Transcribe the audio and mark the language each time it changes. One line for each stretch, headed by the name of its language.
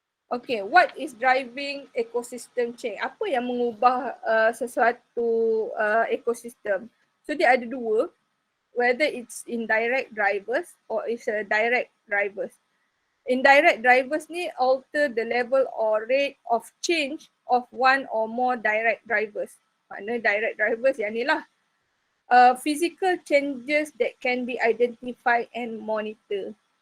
English: Okay, what is driving ecosystem change?
Malay: Apa yang mengubah sesuatu ekosistem?
English: So dia ada dua, whether it's indirect drivers or it's direct drivers. Indirect drivers ni alter the level or rate of change of one or more direct drivers. Makna direct drivers yang ni lah. Physical changes that can be identified and monitor.